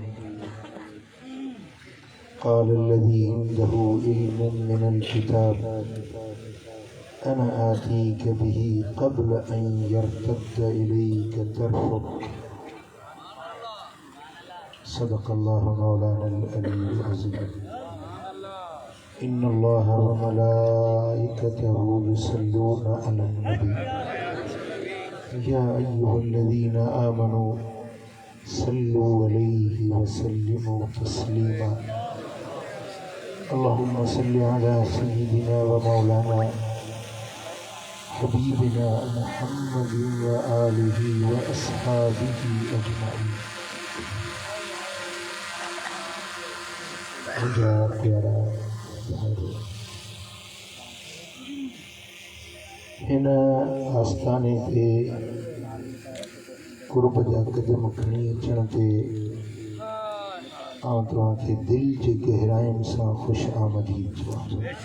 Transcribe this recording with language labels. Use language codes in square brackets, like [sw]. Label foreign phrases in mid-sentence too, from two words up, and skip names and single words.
[ar] قال الذي عنده علم من الكتاب أنا آتيك به قبل أن يرتد إليك طرفك. صدق الله مولانا العلي العظيم. إن الله وملائكته يصلون على النبي يا أيها الذين آمنوا صلوا عليه وسلموا تسليما. اللهم صل على سيدنا ومولانا حبيبنا محمد وآله وأصحابه أجمعين. [sd] مونکي پيارا هن آستاني تي قرب جا قدم کڻي اچڻ تي آءٌ توهان کي دل جي گهرائين سان خوش آمديد چوان ٿو.